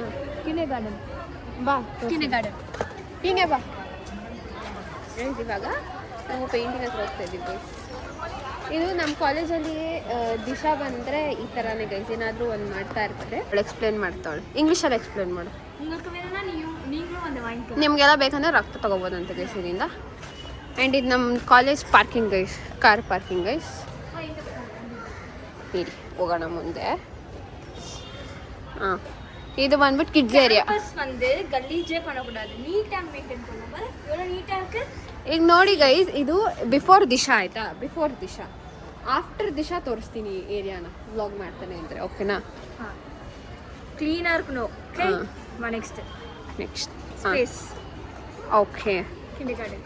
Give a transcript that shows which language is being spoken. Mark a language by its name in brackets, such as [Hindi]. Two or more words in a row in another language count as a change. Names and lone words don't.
[Kannada] ಕಿನೆ ಗಾರ್ಡನ್ ಬಾ ಕಿನೆ ಗಾರ್ಡನ್ ಹೀಗೆ ಬಾ ಗೈಸ್. ಇವಾಗ ನಾವು ಪೇಂಟಿಂಗ್ ಹತ್ರ ಹೋಗ್ತಾ ಇದ್ದೀವಿ ಗೈಸ್. ಇದು ನಮ್ಮ ಕಾಲೇಜಲ್ಲಿ ದಿಶಾ ಬಂದರೆ ಈ ಥರನೇ ಗೈಸ್, ಏನಾದರೂ ಒಂದು ಮಾಡ್ತಾ ಇರ್ತಾರೆ. ಅವಳು ಎಕ್ಸ್ಪ್ಲೇನ್ ಮಾಡ್ತಾವಳೆ, ಇಂಗ್ಲೀಷಲ್ಲಿ ಎಕ್ಸ್ಪ್ಲೇನ್ ಮಾಡು. [Tamil] உங்களுக்கு வேணும்னா நீங்களும் வந்து வாங்கிக்கலாம். [Kannada] ನಿಮಗೆಲ್ಲ ಬೇಕಂದ್ರೆ ರಕ್ತ ತೊಗೋಬೋದಂತೆ ಗೈಸ್ ಇದರಿಂದ. ಆ್ಯಂಡ್ ಇದು ನಮ್ಮ [English] college parking [Kannada] ಗೈಸ್, [English] car parking [Kannada] ಗೈಸ್. ಇರಿ ಹೋಗೋಣ ಮುಂದೆ. ಹಾಂ, ಇದು ಬಂದ್ಬಿಟ್ಟು [English] kids area. [Tamil] பஸ் வந்து கலீஜே பண்ணக்கூடாது, நீட்டா மெயின்டைன் பண்ணணும். பாரு எவ்வளோ நீட்டா இருக்கு. [Kannada] ಈಗ ನೋಡಿ ಗೈಸ್, ಇದು ಬಿಫೋರ್ ದಿಶಾ ಆಯಿತಾ? ಬಿಫೋರ್ ದಿಶಾ. ಆಫ್ಟರ್ ದಿಶಾ ತೋರಿಸ್ತೀನಿ ಏರಿಯಾನ ವ್ಲಾಗ್ ಮಾಡ್ತಾನೆ ಅಂದರೆ. ಓಕೆನಾ? ಹಾಂ, ಕ್ಲೀನಾಗಿ இருக்கணும். ಓಕೆ, [English] next space. [Kannada] ಓಕೆ, ಕಿನೆ ಗಾರ್ಡನ್